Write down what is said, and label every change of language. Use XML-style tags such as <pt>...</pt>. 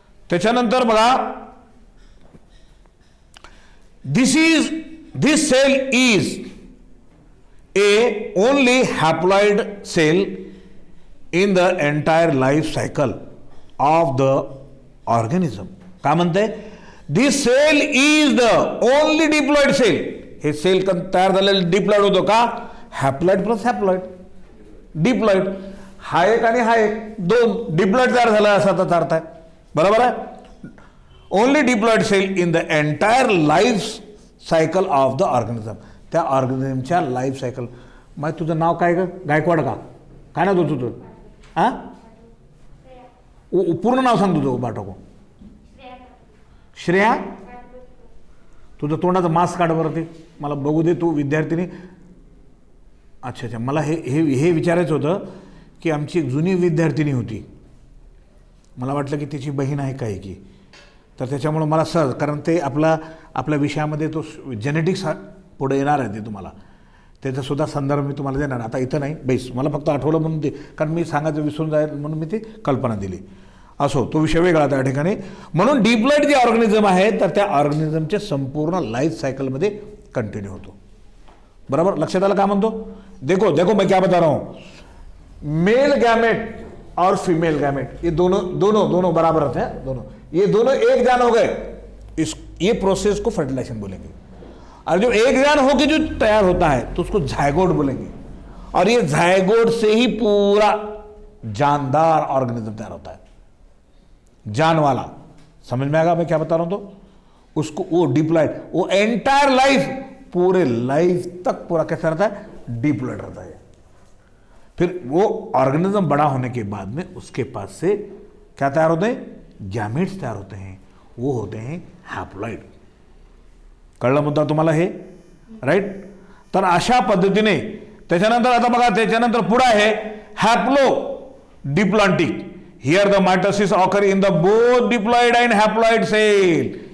<mr>त्याच्यानंतर बघा,</mr> <en>this cell is a only haploid cell in the entire life cycle of the organism.</en> <mr>काय म्हणते?</mr> <en>This cell is the only diploid cell.</en> <mr>हे sale तयार झालेलं diploid होतो का? Haploid plus haploid, diploid. हा एक आणि हा एक, दोन डिप्लॉइड तयार झाला असा त्याचा अर्थ आहे. बरोबर आहे?</mr> <en>Only diploid cell in the entire life cycle of the organism.</en> <mr>त्या ऑर्गॅनिझमच्या लाईफ सायकल. मग तुझं नाव काय ग? गायकवाड का? काय नाव तुझं? हां पूर्ण नाव सांग तुझं बाटोको. श्रेया. तुझं तोंडाचं मास्क काढ बरं, ते मला बघू दे. तू विद्यार्थिनी. अच्छा, मला हे विचारायचं होतं की आमची एक जुनी विद्यार्थिनी होती, मला वाटलं की तिची बहीण आहे काय की, तर त्याच्यामुळं मला सहज, कारण ते आपल्या विषयामध्ये तो जेनेटिक्स पुढे येणार आहे, ते तुम्हाला त्याचासुद्धा संदर्भ मी तुम्हाला देणार. आता इथं नाही बेस, मला फक्त आठवलं म्हणून ते, कारण मी सांगायचं विसरून जाईल म्हणून मी ती कल्पना दिली. असो, तो विषय वेगळा त्या ठिकाणी. म्हणून डिप्लॉइड जे ऑर्गॅनिझम आहे तर त्या ऑर्गॅनिझमच्या संपूर्ण लाईफ सायकलमध्ये कंटिन्यू होतो. बराबर, लक्षात आलं काय म्हणतो?</mr> <hi>देखो मैं क्या बता रहा हूँ. मेल गैमेट और फीमेल गैमेट ये दोनों बराबर होते हैं. दोनों ये दोनों एक जान हो गए, ये प्रोसेस को फर्टिलाइजेशन बोलेंगे. और जो एक जान होकर जो तैयार होता है तो उसको जायगोट बोलेंगे. और ये जायगोट से ही पूरा जानदार ऑर्गेनिज्म तैयार होता है, जान वाला. समझ में आएगा मैं क्या बता रहा हूं? तो उसको वो डिप्लॉइड, वो एंटायर लाइफ, पूरे लाइफ तक पूरा कैसा रहता है? डिप्लॉइड रहता है. फिर वो ऑर्गेनिज्म बड़ा होने के बाद में उसके पास से क्या तैयार होते हैं? गैमेट्स तैयार होते हैं. वो होते हैं हॅप्लॉइड.</hi> <mr>कळलं मुद्दा तुम्हाला हे? राईट. तर अशा पद्धतीने त्याच्यानंतर आता बघा, त्याच्यानंतर पुढे आहे haplo diplontic.</mr> <en>Here the mitosis occur in the both diploid and haploid cell.</en>